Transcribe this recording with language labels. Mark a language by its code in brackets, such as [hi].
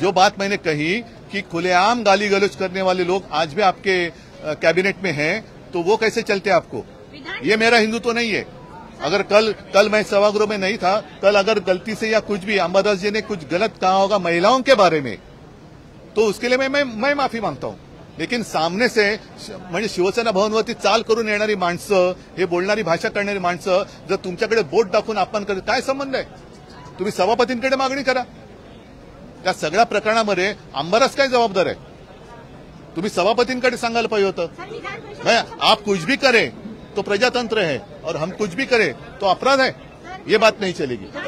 [hi] जो बात मैंने कही कि खुलेआम गाली गलौज करने वाले लोग आज भी आपके कैबिनेट में हैं, तो वो कैसे चलते आपको. ये मेरा हिंदुत्व नहीं है. अगर कल मैं सभागृह में नहीं था, कल अगर गलती से या कुछ भी अंबादास जी ने कुछ गलत कहा होगा महिलाओं के बारे में, तो उसके लिए मैं माफी मांगता हूं. लेकिन सामने से [mr] म्हणजे शिवसेना भवनवरती चाल करून येणारी माणसं, हे बोलणारी भाषा करणारी माणसं जर तुमच्याकडे बोट दाखवून अपमान करत, काय संबंध आहे. तुम्ही सभापतींकडे मागणी करा. त्या सगळ्या प्रकरणामध्ये अंबादास काय जबाबदार आहे. तुम्ही सभापतींकडे सांगायला पाहिजे होतं. [hi] आप कुछ भी करे तो प्रजातंत्र है, और हम कुछ भी करें तो अपराध है, ये बात नहीं चलेगी.